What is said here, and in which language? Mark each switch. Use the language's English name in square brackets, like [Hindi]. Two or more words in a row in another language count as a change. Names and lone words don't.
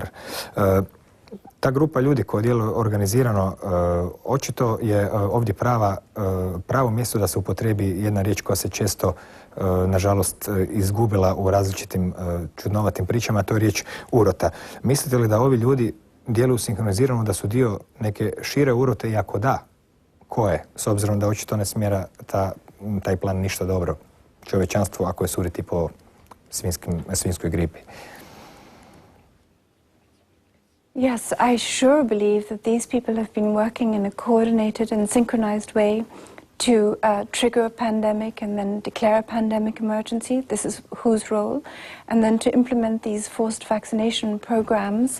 [Croatian] Ta grupa ljudi koja djeluje organizirano, očito je ovdje pravo mjesto da se upotrebi jedna riječ koja se često, nažalost, izgubila u različitim čudnovatim pričama, to je riječ urota. Mislite li da ovi ljudi djeluju sinkronizirano, da su dio neke šire urote i ako da, koje? S obzirom da očito ne smjera taj plan ništa dobro čovječanstvu ako je suditi po svinjskoj gripi. [English] Yes, I sure believe that these people have been working in a coordinated and synchronized way to trigger a pandemic and then declare a pandemic emergency. This is whose role. And then to implement these forced vaccination programs.